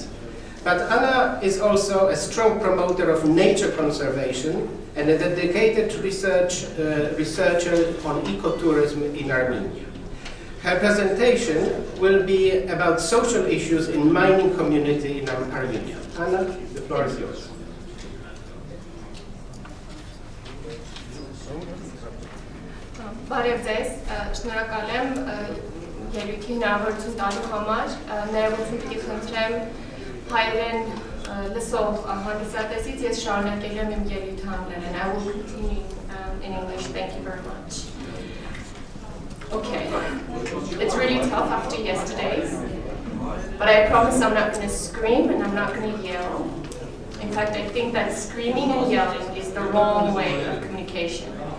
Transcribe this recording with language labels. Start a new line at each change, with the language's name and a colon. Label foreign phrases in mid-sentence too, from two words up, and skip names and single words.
English: But Anna is also a strong promoter of nature conservation and a dedicated researcher on ecotourism in Armenia. Her presentation will be about social issues in mining community in Armenia. Anna, the floor is yours.
Armenian: Բարև ձեզ, շնորհակալ եմ ելույթի հնարավորություն տալու համար, ներողություն պիտի խնդրեմ հայերեն լսող հանդիսատեսից, ես շարունակել եմ իմ ելույթը անգլերեն.
English: I will continue in English, thank you very much. Okay, it's really tough after yesterday's, but I promise I'm not going to scream and I'm not going to yell. In fact, I think that screaming and yelling is the wrong way of communication.